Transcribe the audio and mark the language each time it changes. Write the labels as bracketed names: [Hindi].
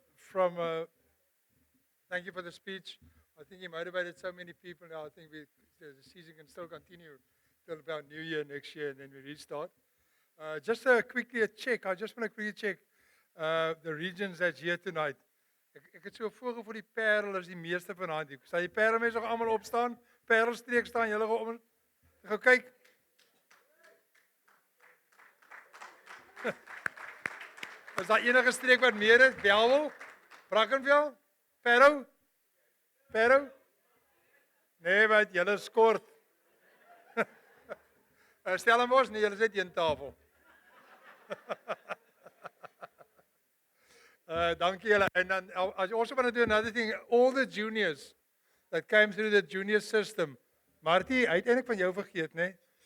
[English] from, thank you for the speech. I think he motivated so many people now. I think the season can still continue till about New Year next year, and then we restart. Just quickly a check. I just want to quickly check the regions that's here tonight. [Afrikaans] Ek het so voorgevoel die Parel is die meeste vanaand hier. Sal die Parelmense nog almal opstaan? Parelstreek staan julle gou om. Gou kyk. Is daar enige streek wat meer is? Bellville? Brackenfell? Parow? Parow? Nee, wat julle is kort. Stellenbosch, nee, julle sit een tafel. Dankie julle. [English] And then I also want to do another thing. All the juniors that came through the junior system. [Afrikaans] Martie, hy het eintlik van jou vergeet, né?